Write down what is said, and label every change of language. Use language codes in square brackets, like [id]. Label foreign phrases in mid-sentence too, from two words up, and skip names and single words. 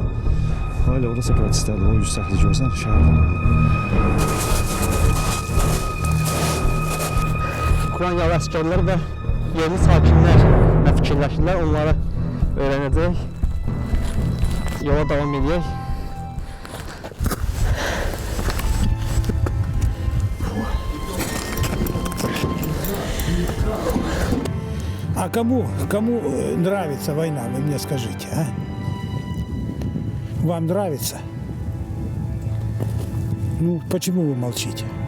[az] Hala orada separatistlerdir, o yüksəkliyi görsən, şəhərlər. Ukraynalı əsgərlər və yerli sakinlər nə fikirləşirlər, onları öyrənəcək. Yola davam edək. [ru] А кому нравится война, вы мне скажите, а? Вам нравится? Ну, почему вы молчите?